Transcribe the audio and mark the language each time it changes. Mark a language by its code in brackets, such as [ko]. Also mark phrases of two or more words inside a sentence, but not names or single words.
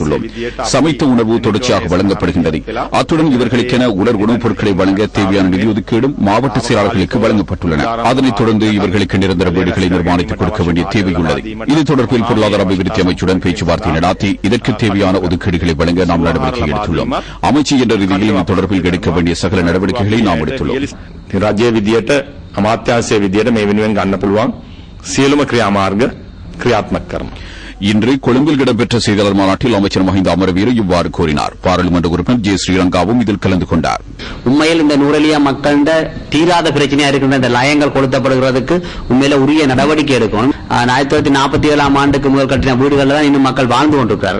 [ta] சமைத்த உணவு தொடர்ச்சியாக வழங்கப்படுகின்றது. அத்துடன் இவர்களுக்கென உலர் உணவுப் பொருட்களை வழங்க தேவையான நிதி ஒதுக்கீடும் மாவட்ட செயலாளர்களுக்கு வழங்கப்பட்டுள்ளன. அதனைத் தொடர்ந்து இவர்களுக்கு நிரந்தர வீடுகளை நிர்மாணித்துக் கொடுக்க வேண்டிய தேவையுள்ளது. இது தொடர்பில் பொருளாதார அபிவிருத்தி அமைச்சுடன் பேச்சுவார்த்தை நடாத்தி இதற்கு தேவையான ஒதுக்கீடுகளை வழங்க நாம் நடவடிக்கை எடுத்துள்ளோம். அமைச்சு என்ற ரீதியில் இது தொடர்பில் எடுக்க வேண்டிய சகல நடவடிக்கைகளை நாம் எடுத்துள்ளோம். [si] රජයේ විදියට අමාත්‍යාංශයේ විදියට මේ වෙනුවෙන් ගන්න පුළුවන් සියලුම ක්‍රියාමාර්ග ක්‍රියාත්මක කරනවා. [ta] இன்று கொழும்பில் இடம்பெற்ற செய்தியாளர் மாநாட்டில் அமைச்சர் மஹிந்த அமரவீர இவ்வாறு கூறினார். பாராளுமன்ற உறுப்பினர் ஜே ஸ்ரீரங்காவும் இதில் கலந்து கொண்டார். உண்மையில் இந்த நுவரெலியா மக்களிட தீராத பிரச்சனையா இருக்கின்ற இந்த லயங்கள் கொடுத்தப்படுகிறதுக்கு உண்மையில உரிய நடவடிக்கை எடுக்கணும். 1947 ஆண்டுக்கு முதல் கட்டின வீடுகளில் தான் இன்னும் மக்கள் வாழ்ந்து கொண்டிருக்கிறார்கள்.